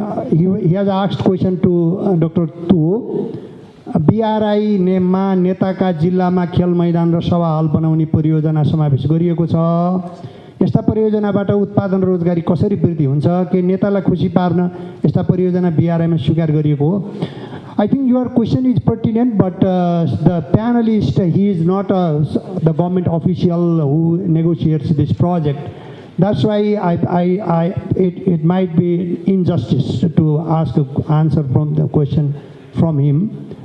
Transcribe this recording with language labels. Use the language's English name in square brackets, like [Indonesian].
[English] He has asked question to Dr. Tu. [Nepali] BRI नेममा नेताका जिल्लामा खेल मैदान र सभा हल बनाउने परियोजना समावेश गरिएको छ। यस्ता परियोजनाबाट उत्पादन रोजगारी कसरी वृद्धि हुन्छ के नेतालाई खुसी पार्न यस्ता परियोजना BRI मा स्वीकार गरिएको हो? [English] I think your question is pertinent, but the panelist, he is not the government official who negotiates this project. That's why it might be injustice to ask an answer from the question from him.